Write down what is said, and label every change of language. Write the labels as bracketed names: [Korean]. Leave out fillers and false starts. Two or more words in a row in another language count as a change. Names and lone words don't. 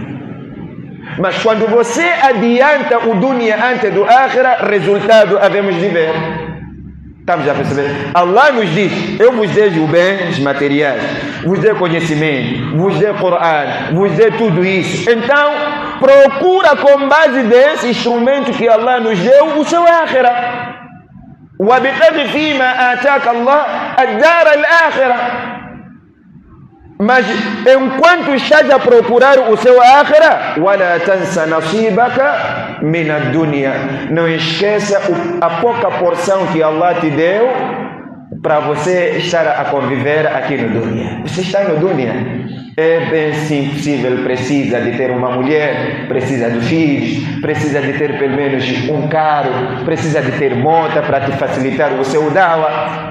[Portuguese] Mas quando você adianta o dunya antes do Akhirah, resultado havemos de ver. Estamos a perceber? Allah nos diz: eu vos dei bens materiais, vos dei conhecimento, vos dei Coran, vos dei tudo isso. Então, procura com base desse instrumento que Allah nos deu o seu Akhirah. [Arabic] وَابْتَغِ فِيمَا آتَاكَ اللَّهُ الدَّارَ الْآخِرَةَ. [Portuguese] Mas enquanto estás a procurar o seu Akhirah, [Arabic] وَلَا تَنْسَ نَصِيبَكَ مِنَ الدُّنْيَا. [Portuguese] Não esqueça a pouca porção que Allah te deu para você estar a conviver aqui no dunya. Você está no dunya, é bem possível, precisa de ter uma mulher, precisa de filhos, precisa de ter pelo menos um carro, precisa de ter moto para te facilitar o seu dawa.